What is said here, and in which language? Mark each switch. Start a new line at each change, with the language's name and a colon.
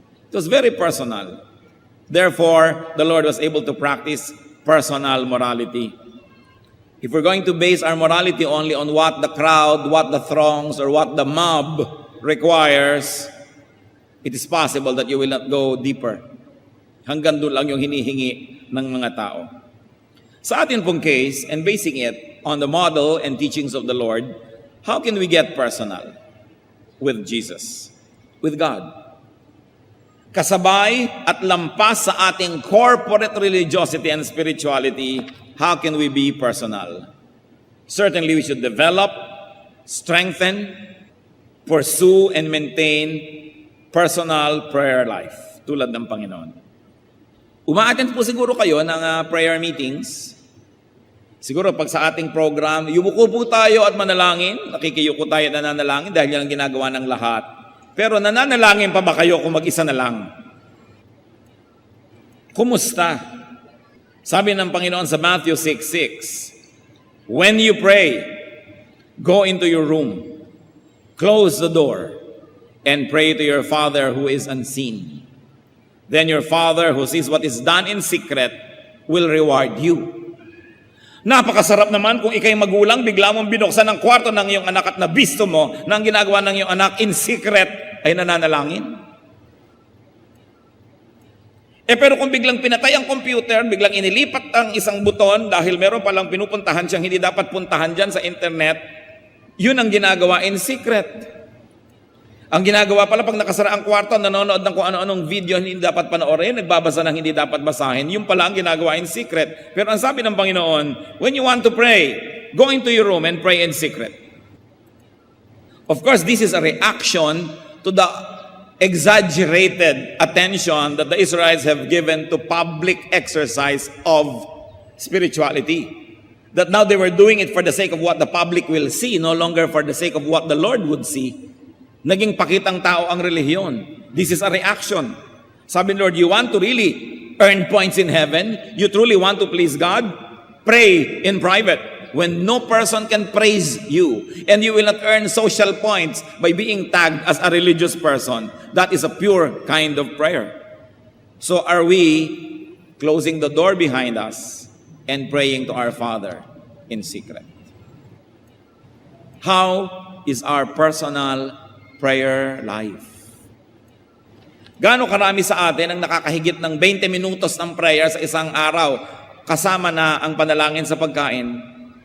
English: It was very personal. Therefore, the Lord was able to practice personal morality. If we're going to base our morality only on what the crowd, what the throngs, or what the mob requires, it is possible that you will not go deeper.
Filipino: Hanggang doon lang yung hinihingi ng mga tao. Sa atin pong case,
English: and basing it on the model and teachings of the Lord, how can we get personal with Jesus, with God?
Filipino: Kasabay at lampas sa ating
English: corporate religiosity and spirituality, how can we be personal? Certainly, we should develop, strengthen, pursue, and maintain personal prayer life,
Filipino: tulad ng Panginoon. Uma-attend po siguro kayo ng prayer meetings. Siguro pag sa ating program, yumuko po tayo at manalangin, nakikiyuko tayo at nananalangin dahil yan ang ginagawa ng lahat. Pero nananalangin pa ba kayo kung mag-isa na lang? Kumusta? Sabi ng Panginoon sa
English: Matthew 6:6, when you pray, go into your room, close the door, and pray to your Father who is unseen. Then your Father who sees what is done in secret will reward you.
Filipino: Napakasarap naman kung ikay magulang, bigla mong binuksan ang kwarto ng iyong anak at nabisto mo na ang ginagawa ng iyong anak in secret ay nananalangin. Pero kung biglang pinatay ang computer, biglang inilipat ang isang buton dahil meron palang pinupuntahan siyang hindi dapat puntahan dyan sa internet, yun ang ginagawa in secret. Ang ginagawa pala pag nakasara ang kwarto, nanonood ng kung ano-anong video hindi dapat panoorin, nagbabasa ng hindi dapat basahin, yun pala ang ginagawa in secret. Pero ang sabi ng Panginoon,
English: when you want to pray, go into your room and pray in secret. Of course, this is a reaction to the exaggerated attention that the Israelites have given to public exercise of spirituality. That now they were doing it for the sake of what the public will see, no longer for the sake of what the Lord would see.
Filipino: Naging pakitang tao ang relihiyon.
English: This is a reaction.
Filipino: Sabi ni
English: Lord, you want to really earn points in heaven? You truly want to please God? Pray in private when no person can praise you, and you will not earn social points by being tagged as a religious person. That is a pure kind of prayer. So are we closing the door behind us and praying to our Father in secret? How is our personal prayer life?
Filipino: Gaano karami sa atin ang nakakahigit ng 20 minutos ng prayer sa isang araw kasama na ang panalangin sa pagkain?